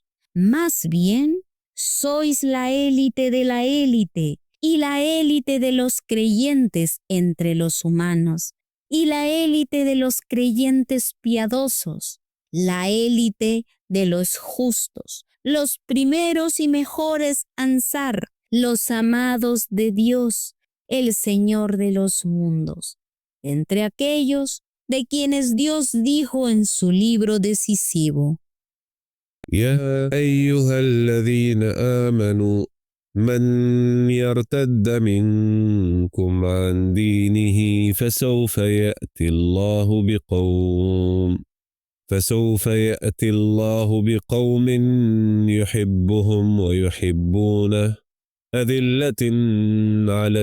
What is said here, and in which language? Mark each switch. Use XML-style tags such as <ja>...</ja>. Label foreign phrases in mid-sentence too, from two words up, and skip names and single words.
<es>Más bien, sois la élite de la élite y la élite de los creyentes entre los humanos y la élite de los creyentes piadosos, la élite de los justos, los primeros y mejores Ansar, los amados de Dios, el Señor de los mundos, entre aquellos de quienes Dios dijo en su libro decisivo:</es> <ar>يا أيها الذين آمنوا من يرتد منكم عن دينه فسوف يأتي الله بقوم يحبهم ويحبونه أذلة على</ar>